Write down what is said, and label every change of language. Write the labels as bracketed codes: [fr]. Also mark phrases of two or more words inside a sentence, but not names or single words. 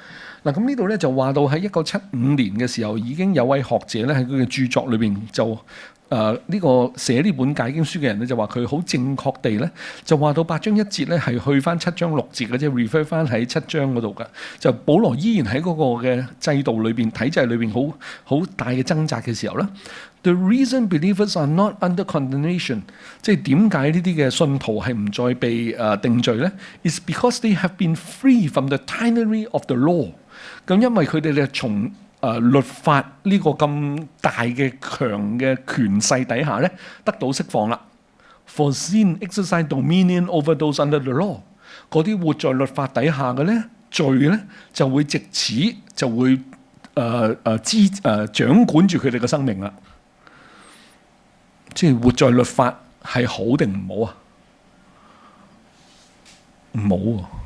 [yue] 嗱，咁呢度咧就話到喺1975年嘅時候，已經有位學者咧喺佢嘅著作裏邊就呢個寫呢本解經書嘅人咧就話佢好正確地咧就話到8章1節咧係去翻7章6節嘅，即係 refer 翻喺7章嗰度嘅。就保羅依然喺嗰個嘅制度裏邊、體制裏邊好大嘅掙扎嘅時候咧。 [en] The reason believers are not under condemnation， [yue] 即係點解呢啲嘅信徒係唔再被定罪咧 ？ [en] Is because they have been free from the tyranny of the law。 [yue] 咁因為佢哋咧從律法呢個咁大嘅強嘅權勢底下咧，得到釋放啦。 [en] For sin exercise dominion over those under the law， [yue] 嗰啲活在律法底下嘅咧，罪咧就會藉此就會掌管住佢哋嘅生命啦。即係活在律法係好定唔好啊？唔好啊！